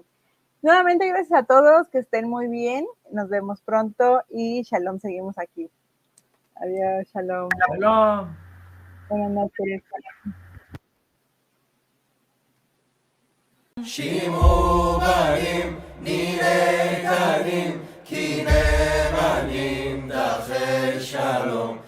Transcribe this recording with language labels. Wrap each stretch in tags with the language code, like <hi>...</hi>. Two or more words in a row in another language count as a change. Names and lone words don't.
<es>Nuevamente gracias a todos, que estén muy bien, nos vemos pronto y shalom, seguimos aquí. Adiós, shalom. Shalom. Buenas noches. Shimo banim, nire kanim, kine banim, dacher shalom.</es>